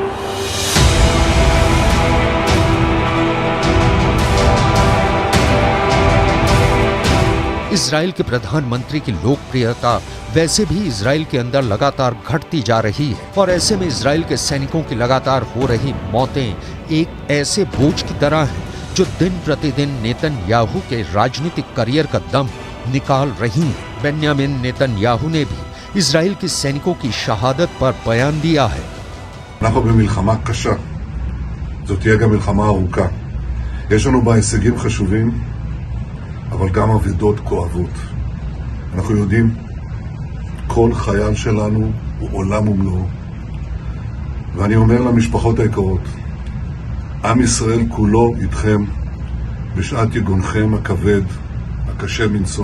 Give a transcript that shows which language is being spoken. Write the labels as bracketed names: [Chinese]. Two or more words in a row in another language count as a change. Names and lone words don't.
[Hindi] इजराइल के प्रधानमंत्री की लोकप्रियता वैसे भी इजराइल के अंदर लगातार घटती जा रही है और ऐसे में इजराइल के सैनिकों की लगातार हो रही मौतें एक ऐसे बोझ की तरह हैं जो दिन प्रतिदिन नेतन्याहू के राजनीतिक करियर का दम निकाल रही हैं। बेन्यामिन नेतन्याहू ने भी इजराइल के सैनिकों की शहादत पर बयान दिया है। [Hebrew] אנחנו במלחמה קשה. זאת תהיה גם מלחמה ארוכה. יש לנו בה הישגים חשובים, אבל גם אבדות כואבות. אנחנו יודעים, כל חייל שלנו הוא עולם ומלואו. ואני אומר למשפחות היקרות, עם ישראל כולו איתכם בשעת יגונכם הכבד, הקשה מנשוא.